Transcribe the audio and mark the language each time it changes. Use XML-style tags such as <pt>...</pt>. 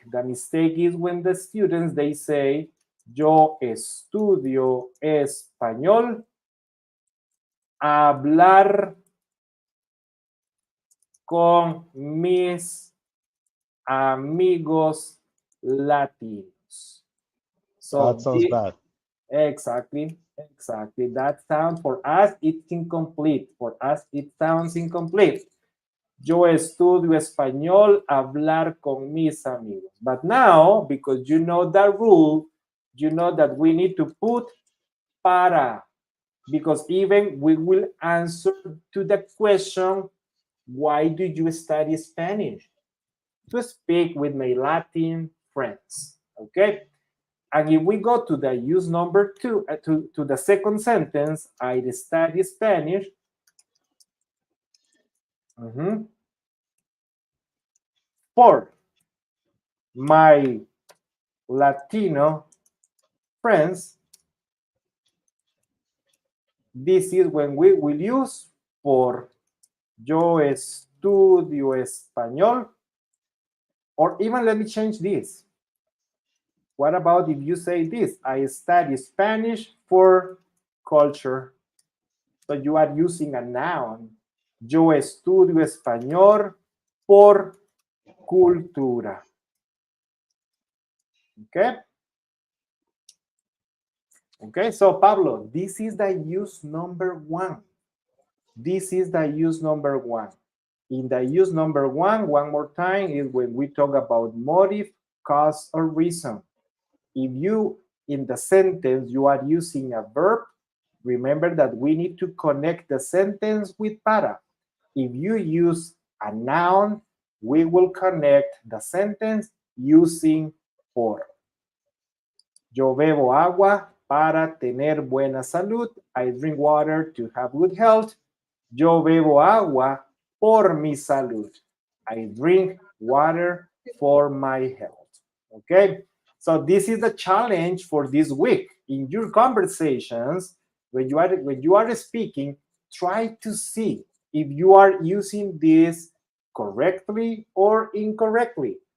<en>The mistake is when the students, they say,</en> <es>yo estudio español, hablar con mis amigos latinos.</es> <en>That So sounds bad. exactly. That sound for us, it's incomplete. For us, it sounds incomplete.</en> <es>Yo estudio español, hablar con mis amigos.</es> <en>But now, because you know the rule, you know that we need to put para, because even we will answer to the question, why do you study Spanish? To speak with my Latin friends, okay? And if we go to the use number two, to the second sentence, I study Spanish. For my Latino friends, this is when we will use por.</en> <es>Yo estudio español.</es> <en>Or even let me change this. What about if you say this? I study Spanish for culture. So you are using a noun.</en> <es>Yo estudio español por cultura.</es> <en>Okay? Okay, so Pablo, this is the use number one. This is the use number one. In the use number one more time, is when we talk about motive, cause, or reason. If you, in the sentence, you are using a verb, remember that we need to connect the sentence with para. If you use a noun, we will connect the sentence using por.</en> <es>Yo bebo agua para tener buena salud.</es> <en>I drink water to have good health.</en> <es>Yo bebo agua por mi salud.</es> <en>I drink water for my health. Okay? So this is the challenge for this week. In your conversations, when you are speaking, try to see if you are using this correctly or incorrectly.</en>